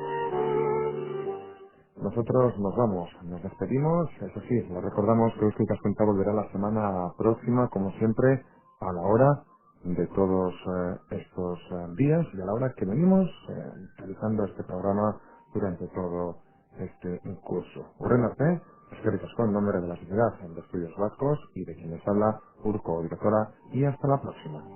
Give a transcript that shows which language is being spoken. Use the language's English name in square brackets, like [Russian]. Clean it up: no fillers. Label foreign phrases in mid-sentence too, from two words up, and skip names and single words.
[Spanish] Nosotros nos vamos, nos despedimos, eso sí, les recordamos que Eusko Ikaskuntza volverá la semana próxima, como siempre, a la hora de todos estos días y a la hora que venimos realizando este programa durante todo este curso. [Basque] Urren arte, eskerrik asko [Spanish] en nombre de la Sociedad de Estudios Vascos y de quienes habla Urko, directora, y hasta la próxima.